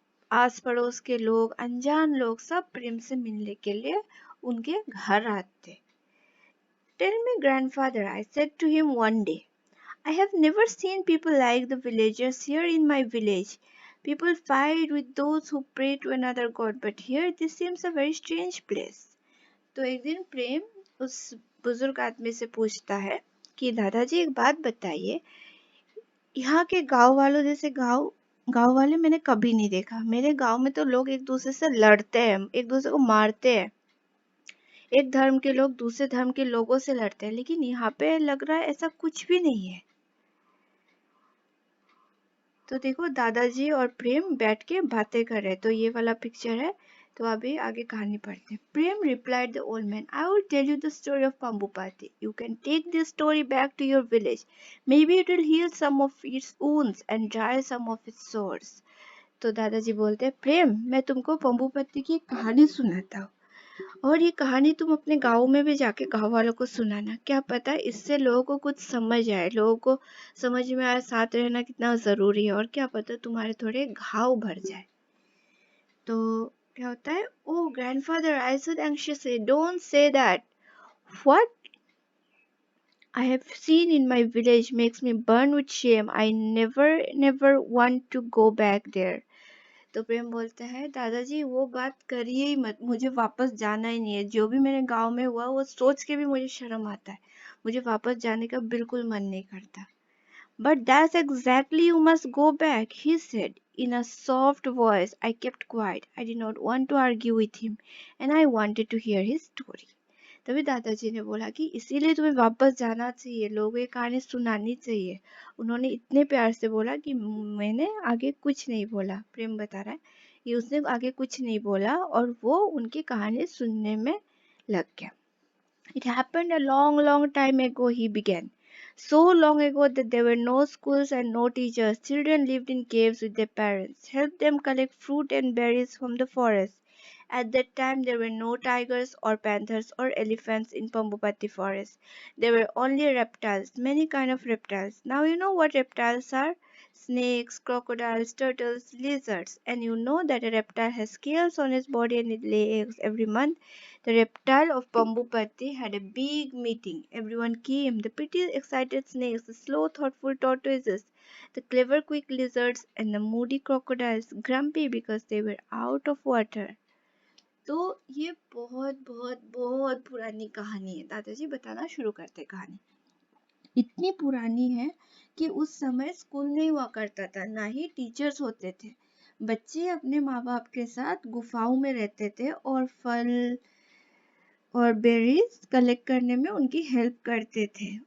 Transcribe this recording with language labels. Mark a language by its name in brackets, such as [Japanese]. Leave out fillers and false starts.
[Hindi] आस पड़ोस के लोग, अनजान लोग, सब प्रेम से मिलने के लिए उनके घर आते। [English] Tell me, grandfather, I said to him one day, I have never seen people like the villagers here in my village. People fight with those who pray to another god, but here this seems a very strange place. [Hindi] तो एक दिन प्रेम उस बुजुर्ग आदमी से पूछता है कि दादाजी एक बात बताइए, यहाँ के गांव वालों जैसे गांव वाले मैंने कभी नहीं देखा। मेरे गांव में तो लोग एक दूसरे से लड़ते हैं, एक दूसरे को मारते हैं। एक धर्म के लोग दूसरे धर्म के लोगों से लड़ते हैं, लेकिन यहाँ पे लग रहा है ऐसा कुछ भी नहीं है। तो देखो, दादाजी और प्रेम बैठ के बातें कर रहे हैं। तो ये वाला पिक्चर है। तो अभी आगे कहानी पढ़ते हैं। [English] Prem replied the old man, I will tell you the story of Pambupati. You can take this story back to your village. Maybe it will heal some of its wounds and dry some of its sores. [Hindi] तो दादाजी बोलते हैं, प्रेम, मैं तुमको पंबुपति की कहानी सुनाता हूँ, और ये कहानी तुम अपने गाँव में भी जाके गाँव वालों को सुनाना। क्या पता इससे लोगों को कुछ समझ आए, लोगों को समझ में आए साथ रहना कितना जरूरी है, और क्या पता तुम्हारे थोड़े घाव भर जाए। तो क्या होता है, [English] Oh grandfather, I said anxiously, don't say that. What I have seen in my village makes me burn with shame. I never want to go back there. [Hindi] तो प्रेम बोलता है, दादाजी वो बात करिए ही मत, मुझे वापस जाना ही नहीं है। जो भी मेरे गांव में हुआ वो सोच के भी मुझे शर्म आता है। मुझे वापस जाने का बिल्कुल मन नहीं करता। [English] But that's exactly you must go back, he said in a soft voice. I kept quiet. I did not want to argue with him and I wanted to hear his story. [Hindi] तभी दादाजी ने बोला कि इसीलिए तुम्हें वापस जाना चाहिए, लोगों ये कहानी सुनानी चाहिए। उन्होंने इतने प्यार से बोला कि मैंने आगे कुछ नहीं बोला। प्रेम बता रहा है कि उसने आगे कुछ नहीं बोला और वो उनकी कहानी सुनने में लग गया। [English] It happened a long time ago, he began. So long ago that there were no schools and no teachers. Children lived in caves with their parents, helped them collect fruit and berries from the forest. At that time, there were no tigers or panthers or elephants in Pambupati forest. There were only reptiles, many kind of reptiles. Now you know what reptiles are? Snakes, crocodiles, turtles, lizards. And you know that a reptile has scales on its body and it lays eggs every month. The reptile of Pambupati had a big meeting. Everyone came. The pretty, excited snakes, the slow, thoughtful tortoises, the clever, quick lizards, and the moody crocodiles, grumpy because they were out of water. [Hindi] तो ये बहुत बहुत बहुत पुरानी कहानी है। दादाजी बताना शुरू करते कहानी। इतनी पुरानी है कि उस समय स्कूल नहीं हुआ करता था, ना ही टीचर्स होते थे। बच्चे अपने माँ बाप के साथ गुफाओं में रहते थे और फल और बेरीज कलेक्ट करने में उनकी हेल्प करते थे।